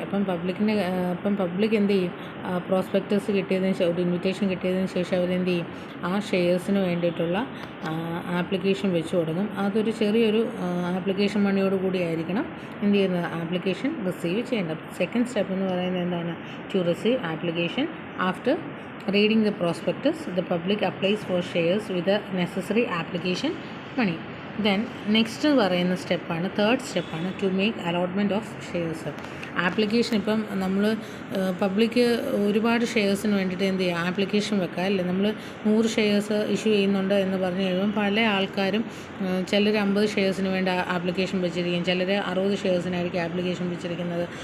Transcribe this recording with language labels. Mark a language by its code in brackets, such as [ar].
[ml] അപ്പം പബ്ലിക് എന്ത് ചെയ്യും, പ്രോസ്പെക്ടസ് കിട്ടിയതിന് ശേഷം, ഒരു ഇൻവിറ്റേഷൻ കിട്ടിയതിന് ശേഷം അവരെന്ത് ചെയ്യും, ആ ഷെയർസിന് വേണ്ടിയിട്ടുള്ള ആപ്ലിക്കേഷൻ വെച്ച് കൊടുക്കും. അതൊരു ചെറിയൊരു ആപ്ലിക്കേഷൻ മണിയോട് കൂടി ആയിരിക്കണം എന്ത് ചെയ്യുന്നത്, ആപ്ലിക്കേഷൻ റിസീവ് ചെയ്യേണ്ടത്. സെക്കൻഡ് സ്റ്റെപ്പ് എന്ന് പറയുന്നത് എന്താണ്, [en] to receive application. After reading the prospectus, the public applies for shares with the necessary application money. Then next [ml] പറയുന്ന സ്റ്റെപ്പാണ്, തേർഡ് സ്റ്റെപ്പാണ് [en] To make allotment of shares. [ml] Application ഇപ്പം നമ്മൾ പബ്ലിക് ഒരുപാട് ഷെയർസിന് വേണ്ടിയിട്ട് എന്ത് ചെയ്യുക, ആപ്ലിക്കേഷൻ വെക്കുക അല്ലേ. നമ്മൾ 100 ഷെയർസ് ഇഷ്യൂ ചെയ്യുന്നുണ്ട് എന്ന് പറഞ്ഞു കഴിയുമ്പം പല ആൾക്കാരും ചിലർ 50 ഷെയർസിന് വേണ്ടി ആപ്ലിക്കേഷൻ വെച്ചിരിക്കും, ചിലർ 60 ഷെയർസിനായിരിക്കും ആപ്ലിക്കേഷൻ വെച്ചിരിക്കുന്നത്.